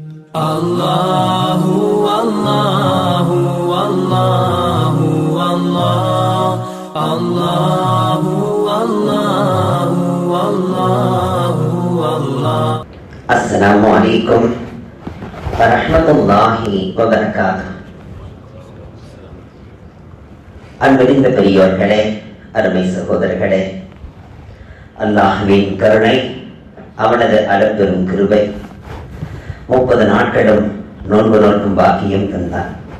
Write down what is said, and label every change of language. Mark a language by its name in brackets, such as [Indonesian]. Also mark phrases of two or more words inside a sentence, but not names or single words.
[Arabic] الله الله الله الله الله الله الله الله Allahu Allahu Allahu Allah. السلام عليكم ورحمة الله وبركاته. [Tamil] அன்பிருந்த பெரியோர்களே, அருமை சகோதரர்களே, அல்லாஹ்வின் கருணை, அவனது அளப்பெரும் கிருபை 30 நாட்களும் நோன்பு நோக்கும் பாக்கியம் தந்தான்.